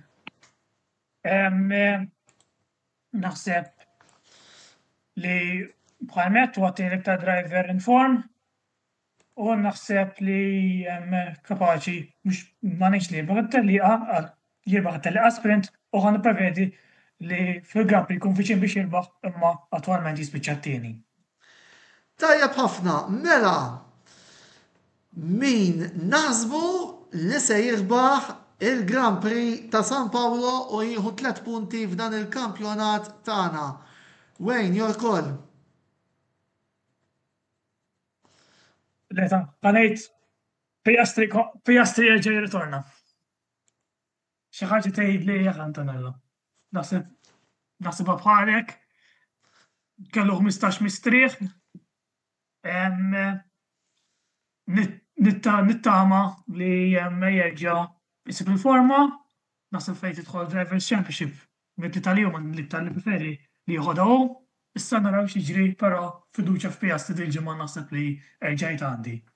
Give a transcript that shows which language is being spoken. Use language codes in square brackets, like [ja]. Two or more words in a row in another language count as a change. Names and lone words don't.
[mt] Naħseb li bħalmet huwa tieni iktar [en] driver in form [mt] u naħseb li kapaċi mhux ma ngħidx li jirbaħ it-tellieqa sprint u ħa nipprevedi li fil-Grand Prix jkun viċin biex jirbaħ imma attwalment jispiċċa t-tieni. Tajjeb ħafna, mela min naħsbu li se jirbaħ il-Grand Prix ta' San Paolo u jieħu 3 punti f'dan il-kampjonat tagħna. Wayne, [en] your call. [mt] Leta, għanejt Piastri jerġa' jirritorna. Xi ħaġa tgħid li hija Antonello. naħsibha bħalek, kellu 15 mistrieħ, nittama li jerġa' jsib il-forma, naħseb fejn tidħol Drivers' Championship mit-Italijum li preferi li jieħodha hu, issa naraw x'jiġri però fiduċja f'Piastri dil-ġimgħa naħseb li erġajt għandi.